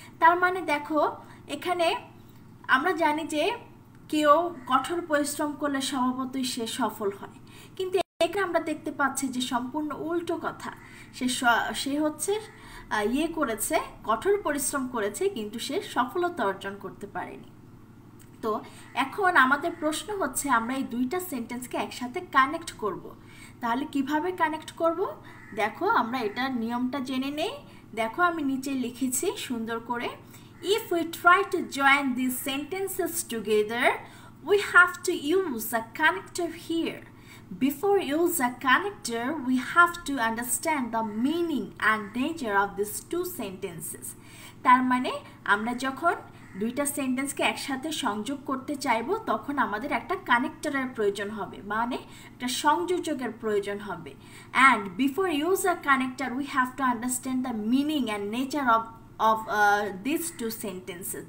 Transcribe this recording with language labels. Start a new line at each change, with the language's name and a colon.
Bangla: তার মানে দেখো এখানে আমরা জানি যে কেউ কঠোর পরিশ্রম করলে স্বভাবতই সে সফল হয়, কিন্তু এখানে আমরা দেখতে পাচ্ছি যে সম্পূর্ণ উল্টো কথা। সে হচ্ছে করেছে, কঠোর পরিশ্রম করেছে, কিন্তু সে সফলতা অর্জন করতে পারেনি। তো এখন আমাদের প্রশ্ন হচ্ছে, আমরা এই দুইটা সেন্টেন্সকে একসাথে কানেক্ট করব। তাহলে কিভাবে কানেক্ট করব? দেখো আমরা এটার নিয়মটা জেনে নেই। দেখো আমি নিচে লিখেছি সুন্দর করে,
English: if we try to join these sentences together, we have to use a connector here. Before use a connector, we have to understand the meaning and nature of these two sentences.
Bangla: তার মানে আমরা যখন দুইটা সেন্টেন্সকে একসাথে সংযোগ করতে চাইবো, তখন আমাদের একটা কানেক্টরের প্রয়োজন হবে, মানে একটা সংযোজকের প্রয়োজন হবে।
English: And before use a connector, we have to understand the meaning and nature of this two sentences.